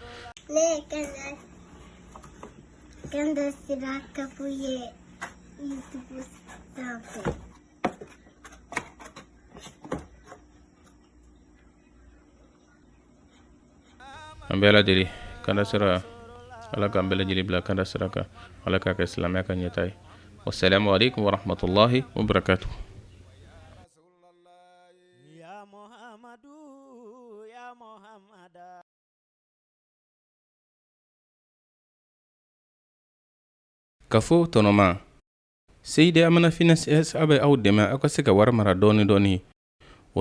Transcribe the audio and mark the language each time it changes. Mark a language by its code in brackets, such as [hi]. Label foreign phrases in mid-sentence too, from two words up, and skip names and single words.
[bm] Kanda sira kafuye YouTube sanfɛ an bɛɛ lajɛlen kanda sira ala k'an bɛɛ lajɛlen bila kanda sira kan ala k'a kɛ silamɛya ka ɲɛta ye [ar] والسلام عليكم ورحمة الله وبركاته [bm] kafo tɔnɔma Seydi Amana Finance a bɛ aw dɛmɛ aw ka se ka wari mara dɔɔni dɔɔni o